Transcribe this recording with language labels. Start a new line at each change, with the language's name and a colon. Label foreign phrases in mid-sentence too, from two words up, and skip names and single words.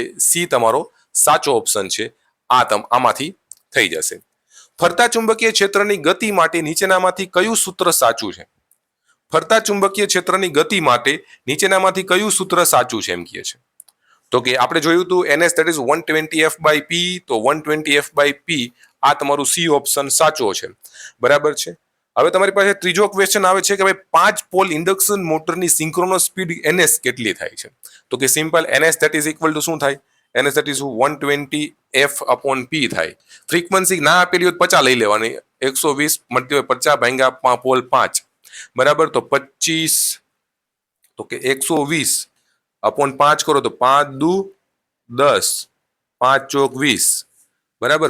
Gujarati: સી તમારો સાચો ઓપ્શન છે. આમાંથી થઈ જશે. ફરતા ચુંબકીય ક્ષેત્રની ગતિ માટે નીચેનામાંથી કયું સૂત્ર સાચું છે? ફરતા ચુંબકીય ક્ષેત્રની ગતિ માટે નીચેનામાંથી કયું સૂત્ર સાચું છે એમ કહે છે. તો કે આપણે જોયું હતું
English: ns that is 120 f/p.
Gujarati: તો 120 f/p આ તમારું
English: C option
Gujarati: સાચો છે, બરાબર છે? હવે તમારી પાસે ત્રીજો ક્વેશ્ચન આવે છે કે ભાઈ 5
English: pole induction
Gujarati: મોટરની
English: synchronous speed
Gujarati: ns કેટલી થાય છે? તો કે સિમ્પલ,
English: ns that is equal to
Gujarati: શું થાય?
English: ns that is 120 f/p
Gujarati: થાય. ફ્રીક્વન્સી ના આપેલી હોય 50 લઈ લેવાની. 120 મળતી હોય 50 ભાગ્યા પોલ 5, બરાબર? તો 25, તો કે 120/5 કરો તો 5 દુ 10, 5 ચોક 20, બરાબર?